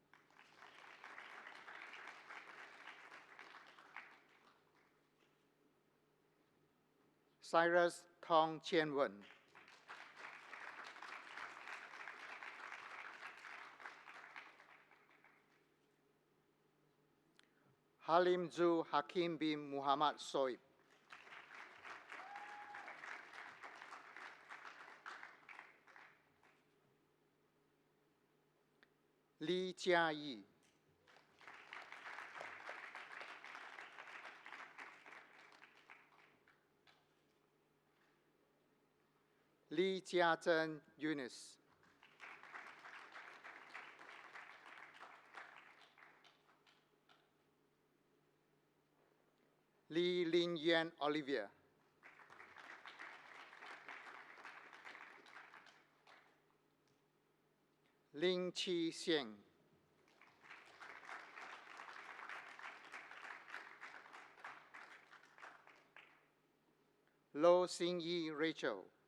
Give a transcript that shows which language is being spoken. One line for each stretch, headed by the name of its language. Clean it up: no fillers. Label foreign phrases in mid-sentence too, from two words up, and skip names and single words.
English: Cyrus Tong Chien Wen. Halim Zu Hakim bin Muhammad Soib. Li Jiayi. Li Jiazhen Eunice. Li Lin Yan Olivia. Ling Chi Xiang. Lo Xing Yi Rachel.